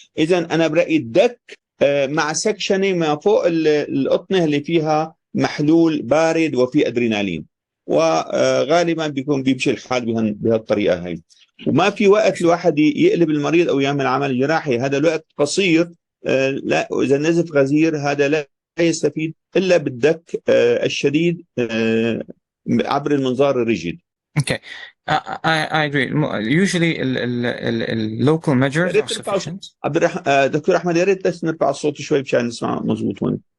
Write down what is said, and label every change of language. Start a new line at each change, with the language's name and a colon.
Arabic: اذا انا برايي الدك مع سكشنه ما فوق القطنه اللي فيها محلول بارد وفي ادرينالين، وغالبا بيمشي الحال بهالطريقه هي. وما في وقت الواحد يقلب المريض او يعمل عمل جراحي، هذا الوقت قصير. لا، اذا نزف غزير هذا لا يستفيد الا بالدك الشديد عبر المنظار الريجيد.
English: Okay, I agree. Usually, local measures are sufficient.
Arabic: دكتور احمد، يا ريت بس نرفع الصوت شوي مشان نسمع مضبوط وين.